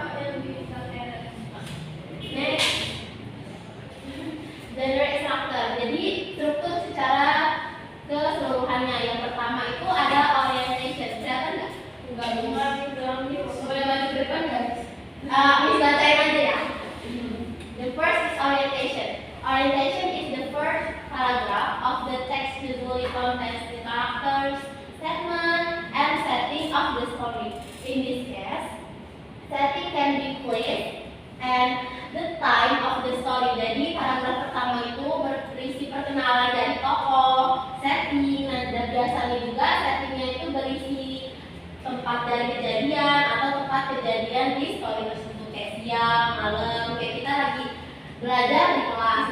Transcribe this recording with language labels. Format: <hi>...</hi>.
<id>Yang di kalender.</id> <en>Next, genre structure.</en> <id>Jadi struktur secara keseluruhannya. Yang pertama itu ada orientation. Kelihatan nggak? Enggak boleh maju ke depan nggak? Miss bacain aja ya.</id> <en>The first is orientation. Orientation is the first paragraph of the text, usually contains the characters, statement, and setting of the story. In this case, setting can be place and the time of the story.</en> <id>Jadi paragraf pertama itu berisi perkenalan dari tokoh, setting, dan biasanya juga settingnya itu berisi tempat dari kejadian atau tempat kejadian di story tersebut, kayak siang, malam, kayak kita lagi belajar di kelas.</id>